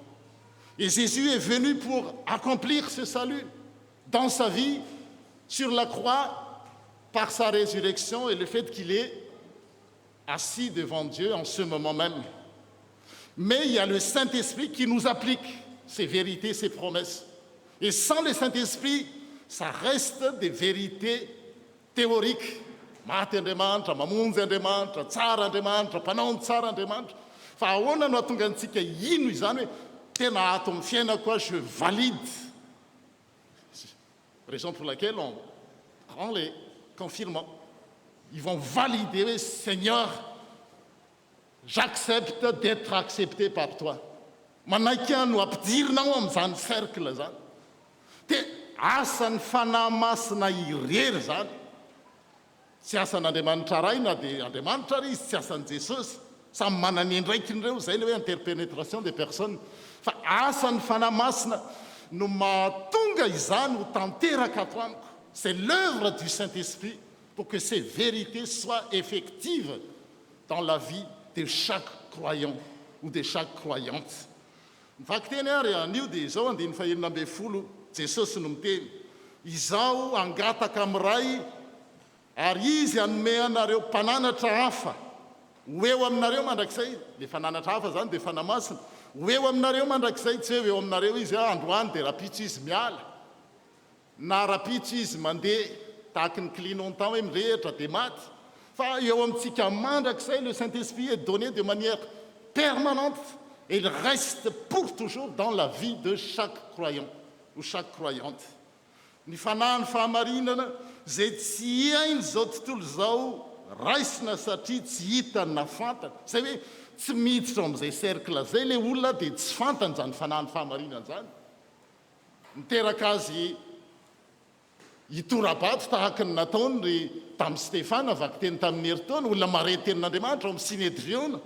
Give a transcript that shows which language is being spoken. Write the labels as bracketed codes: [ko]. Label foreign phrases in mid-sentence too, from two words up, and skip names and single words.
[fr] Et Jésus est venu pour accomplir ce salut dans sa vie, sur la croix, par sa résurrection et le fait qu'il est assis devant Dieu en ce moment même. Mais il y a le Saint-Esprit qui nous applique ces vérités, ces promesses. Et sans le Saint-Esprit, ça reste des vérités théoriques, [mg] maty Andriamanitra, mamonjy Andriamanitra, tsara Andriamanitra, mpanao ny tsara Andriamanitra. Fa ahoana no atonga antsika ino izany hoe tena ato amin'ny fiainako a [fr] je valide. Raison pour laquelle on prend les confirmants. Ils vont valider, oui, Seigneur, j'accepte d'être accepté par toi. [mg] Manaiky no ampidirinao amin'izany cercle zany. Dia asan'ny fanahy masina irery zany. Tsy asan'Andriamanitra ray na dia Andriamanitra ry izy, tsy asan'i Jesosy. Samy manana andraikindreo, zay le hoe [fr] interpénétration des personnes. [mg] Fa asan'ny fanahy masina no mahatonga izany ho tanteraka ato amiko. [fr] C'est l'œuvre du Saint-Esprit pour que ces vérités soient effectives dans la vie de chaque croyant ou de chaque croyante. [mg] Mivaky teny ary anio dia izao 240 Jesosy no miteny, izaho angataka amin'ray ary izy hanome anareo mpananatra hafa ho eo aminareo mandrakizay. Le fananatra hafa zany dia fanahy masina. Ho eo aminareo mandrakizay, tsy hoe eo aminareo izy androany dia rapitso izy miala, na rapitso izy mandeha tahaka ny clignotant hoe mirehitra dia maty. Fa eo amintsika mandrakizay, [fr] le Saint-Esprit est donné de manière permanente et il reste pour toujours dans la vie de chaque croyant ou chaque croyante. [mg] Ny fanahy ny fahamarinana zay tsy hainy zao tontolo zao raisina satria tsy hitany na fantany. Zay hoe tsy miditra amin'izay cercle zay le olona dia tsy fantany zany fanahy ny fahamarinana zany. Miteraka azy hitorabato tahaka ny nataony ry tamin'ny Stefana vaky teny tamin'ny herintaona, olona mare tenin'Andriamanitra ao amin'ny Sinédriona.